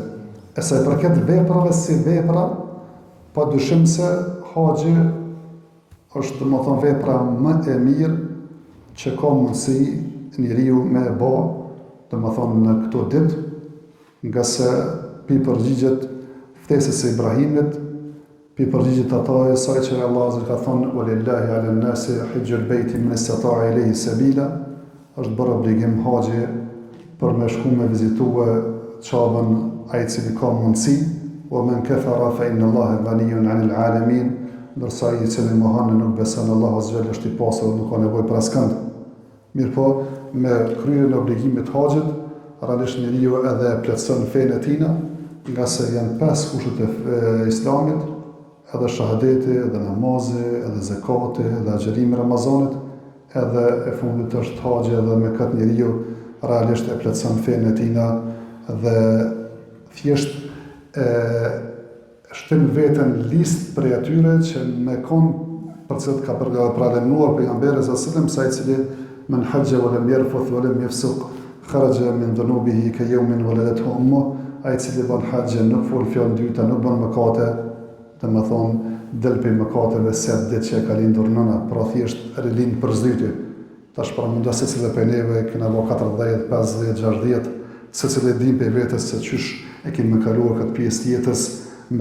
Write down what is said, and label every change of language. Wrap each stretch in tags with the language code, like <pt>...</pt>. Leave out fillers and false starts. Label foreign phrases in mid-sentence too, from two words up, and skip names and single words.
<sq>E sa i përket veprave si vepra, pa dyshim se haxhi është domethënë vepra më e mirë që ka mundësi njeriu me e bë, domethënë në këto ditë, nga se pi përgjigjet ftesës së Ibrahimit, pi përgjigjet atoj saj që Allah azza ka thonë</sq> <ar>ولله على الناس حج البيت من استطاع إليه سبيلا,</ar> <sq>është bërë obligim haxhi për me shku me vizitue Qabën ai cili ka mundësi,</sq> <ar>ومن كفر فإن الله غني عن العالمين,</ar> <sq>ndërsa ai i cili mohon nuk beson</sq> <ar>الله عز وجل</ar> <sq>është i pasur, nuk ka nevojë për askënd. Mirë po, me kryen e obligimit haxhit, realisht njeriu edhe plotson fenë e tij, nga se janë 5 kushtet e Islamit, edhe shahadeti, edhe namazi, edhe zakati, edhe agjerimi Ramazanit, edhe e fundit është haxhi, edhe me këtë njeriu realisht e plotson fenë e tij dhe thjesht shtyn veten listë për atyre që me kon për cilët ka pranuar pejgamberi</sq> <ar>صلى الله عليه وسلم,</ar> <sq>sa i cili</sq> <ar>من حج ولم يرفث ولم يفسق خرج من ذنوبه كيوم ولدته أمه,</ar> <sq>ai i cili bën haxhin nuk fol fjalë dyta, nuk bën mëkate, domethënë del pe mëkateve se atë që ka lindur nëna, pra thjesht rilind për zdyti. Tash para mund se cilë për neve kena bo 40, 50, 60, se cilë e dim për vetës se qysh e kemi më kaluar këtë pjesë tjetës, me</sq>